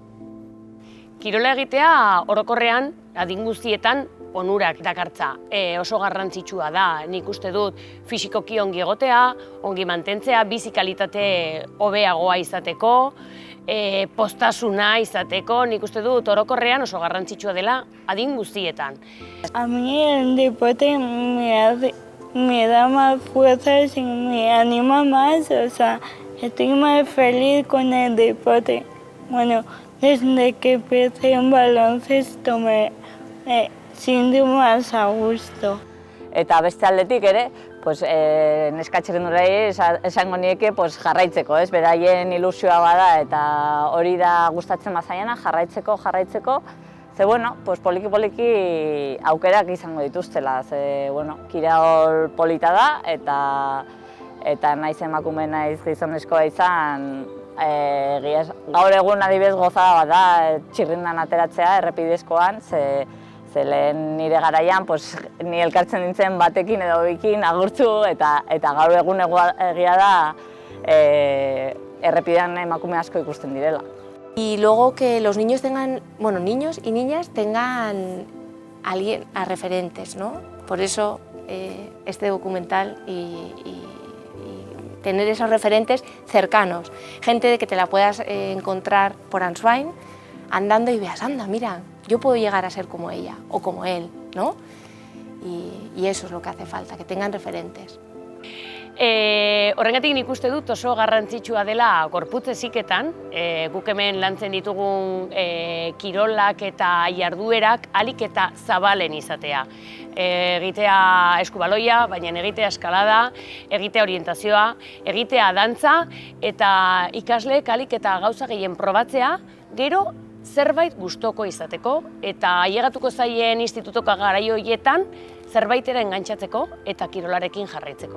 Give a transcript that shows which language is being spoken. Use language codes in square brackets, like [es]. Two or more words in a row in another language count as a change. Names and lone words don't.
[eu] Kirola egitea orokorrean adin guztietan onurak dakartza. Oso garrantzitsua da, nik uste dut fisikoki ongi egotea, ongi mantentzea, bizi kalitate hobeagoa izateko, postasuna izateko, nik uste dut orokorrean oso garrantzitsua dela adin guztietan. [es] A mí el deporte me da más fuerzas y me anima más, o sea, estoy más feliz con el deporte. Bueno, desde que empecé en baloncesto me siento más a gusto. [eu] Eta beste aldetik ere, neskatxerrendulari esango nieke jarraitzeko, beraien ilusioa bada eta hori da gustatzen bazaiena, jarraitzeko. Ze, poliki aukerak izango dituztela, kirol polita da eta naiz emakume naiz gizonezkoa izan, gaur egun adibidez gozada bat da txirrindan ateratzea errepidezkoan, ze lehen nire garaian ni elkartzen nintzen batekin edo bikin agurtu eta gaur egun egia da errepidean emakume asko ikusten direla. [es] Y luego que los niños tengan, niños y niñas tengan a referentes, ¿no? Por eso este documental y tener esos referentes cercanos. Gente que te la puedas encontrar por Answain andando y veas, anda, mira, yo puedo llegar a ser como ella o como él, ¿no? Y eso es lo que hace falta, que tengan referentes. [eu] Horrengatik nik uste dut oso garrantzitsua dela gorputz heziketan, guk hemen lantzen ditugun kirolak eta jarduerak ahalik eta zabalen izatea. Egitea eskubaloia, baina egitea eskalada, egitea orientazioa, egitea dantza eta ikasleek ahalik eta gauza gehien probatzea, gero zerbait gustoko izateko, eta ailegatuko zaien institutoko garai horietan zerbaitera engantxatzeko eta kirolarekin jarraitzeko.